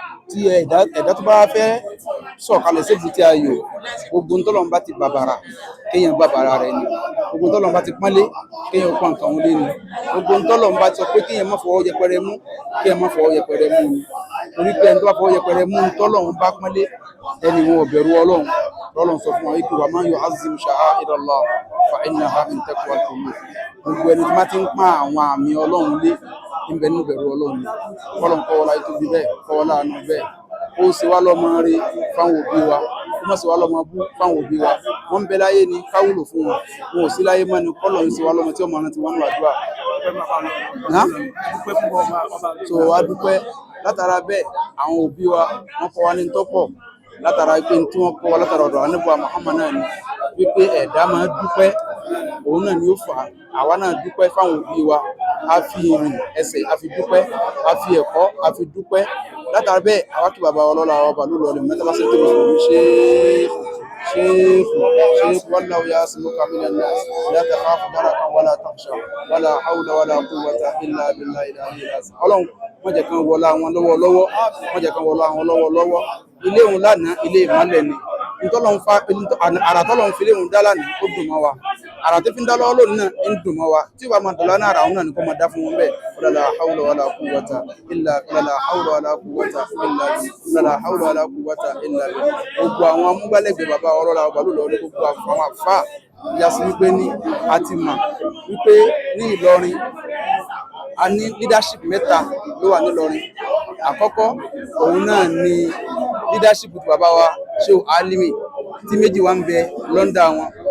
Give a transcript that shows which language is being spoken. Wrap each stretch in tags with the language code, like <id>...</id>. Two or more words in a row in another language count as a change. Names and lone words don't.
<yo>Tí ẹ̀dá, ẹ̀dá tó bá fẹ́ sọ̀kalẹ̀ sí èbúté ayọ̀, gbogbo ohun tọ́lọ́run bá ti bàbàrà, kéèyàn bàbàrà rẹ̀ ni. Gbogbo ohun tọ́lọ́run bá ti pọ́nlé, kéèyàn pọ́n nǹkan òun lé ni. Gbogbo ohun tọ́lọ́run bá ti sọ pé kéèyàn má fọwọ́ yẹpẹrẹ mú, kéèyàn má fọwọ́ yẹpẹrẹ mú ni. Torí pé ẹni tó bá fọwọ́ yẹpẹrẹ mú ohun tọ́lọ́run bá pọ́nlé, ẹni wọn ò bẹ̀rù Ọlọ́run. Ọlọ́run sọ fún wa wípé</yo> <ar>"ومن يعظم شعائر الله فإنها من تقوى القلوب."</ar> <yo>Gbogbo ẹni tí wọ́n ti ń pọ́n àwọn àmì Ọlọ́run lé, ń bẹ nínú ìbẹ̀rù Ọlọ́run ni. Ọlọ́run kó wọlá tóbi bẹ́ẹ̀, kó wọlá àánú bẹ́ẹ̀. Ó ṣe wá lọ́mọ rere fáwọn òbí wa, ó má ṣe wá lọ́mọ bú fáwọn òbí wa. Wọ́n ń bẹ láyé ni, ká wúlò fún wọn. Wọn ò sí láyé mọ́ ni, k'Ọlọ́run ṣe wá lọ́mọ tí ó máa rántí wọn nínú àdúrà. Ná? So, a dúpẹ́. Látara bẹ́ẹ̀, àwọn òbí wa, wọ́n kọ́ wa ní tó pọ̀. Látara pé tí wọ́n kọ́ wa látara ọ̀dọ̀ Ànábì wa Muhammad náà ni, wípé ẹ̀dá máa dúpẹ́, òun náà ni ó fà á. Àwa náà dúpẹ́ fáwọn òbí wa. A fi ìrìn ẹsẹ̀, a fi dúpẹ́. A fi ẹ̀kọ́, a fi dúpẹ́. Látara bẹ́ẹ̀, àwa kí bàbá wa lọ́la, wa bàlú lọ́rin, mẹ́ta bá ṣe tó lọ́sọ̀rọ̀,</yo> <ar>شيخ شيخ شيخ والله يعصمك من الناس. لا تخاف دركا ولا تخشى. ولا حول ولا قوة إلا بالله العلي العظيم.</ar> <yo>Ọlọ́run, má jẹ́ kán wọlá wọn lọ́wọ́lọ́wọ́. Má jẹ́ kán wọlá wọn lọ́wọ́lọ́wọ́. Ilé òun lánàá, ilé ìmọ́lẹ̀ ni. Ntọ́lọ́run fa, ntọ́-, àrà tọ́lọ́run fi lé òun dá lánàá, ó dùn mọ́ wa. Àrà tó fi ń dá lọ́wọ́ lónìí náà, ń dùn mọ́ wa. Tí ò bá máa dọ̀la náà, àrà òun náà ni kó máa dá fún wọn bẹ́ẹ̀.</yo> <ar>ولا حول ولا قوة إلا، ولا حول ولا قوة إلا بالله. ولا حول ولا قوة إلا بالله.</ar> <yo>Gbogbo àwọn amúgbálẹ́gbẹ̀ẹ́ bàbá ọlọ́lá ọba ló lọ rí gbogbo àwọn àfáà Ó já sí wípé ní a ti mọ̀ wípé ní Ìlọrin, a ní leadership mẹ́ta ló wà ní Ìlọrin. Àkọ́kọ́, òun náà ni leadership ti bàbá wa, Shehu Alimi, tí méjì wá ń bẹ lọ́ndà wọn.</yo>